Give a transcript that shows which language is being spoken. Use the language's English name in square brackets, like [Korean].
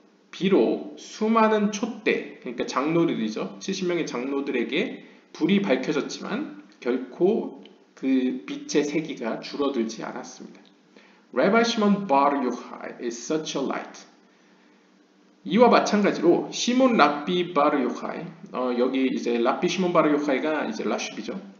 [Korean] 비록 수많은 촛대, 그러니까 장로들이죠. 70명의 장로들에게 불이 밝혀졌지만 결코 그 빛의 세기가 줄어들지 않았습니다. [English] Rabbi Shimon bar Yochai is such a light. [Korean] 이와 마찬가지로 시몬 랍비 바르 요하이, 여기 이제 랍비 시몬 바르 요하이가 이제 라슈비죠.